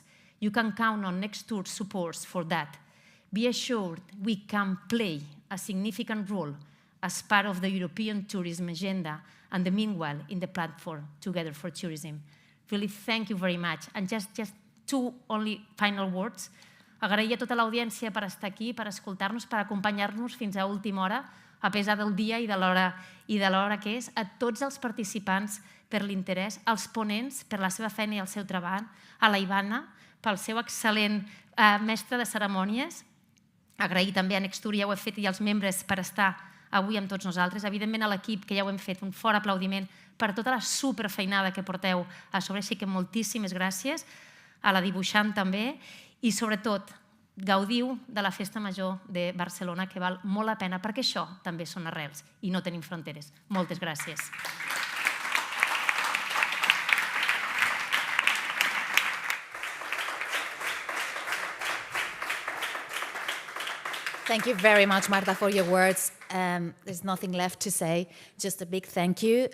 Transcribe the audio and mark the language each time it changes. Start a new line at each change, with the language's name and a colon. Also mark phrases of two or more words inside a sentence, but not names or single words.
English: You can count on Nextour's support for that. Be assured we can play a significant role as part of the European tourism agenda and the meanwhile in the platform Together for Tourism. Really, thank you very much. And just two only final words.
Catalan: Agrair a tota l'audiència per estar aquí, per escoltar-nos, per acompanyar-nos fins a última hora, a pesar del dia i de l'hora que és, a tots els participants per l'interès, als ponents per la seva feina i el seu treball, a la Ivana pel seu excel·lent mestre de cerimònies, agrair també a Nextour, ja ho he fet, i als membres per estar avui amb tots nosaltres, evidentment a l'equip que ja ho hem fet, un fort aplaudiment per tota la superfeinada que porteu a sobre, així que moltíssimes gràcies, a la dibuixant també, i sobretot gaudiu de la Festa Major de Barcelona, que val molt la pena, perquè això també són arrels i no tenim fronteres. Moltes gràcies.
English: Thank you very much, Marta, for your words. There's nothing left to say, just a big thank you.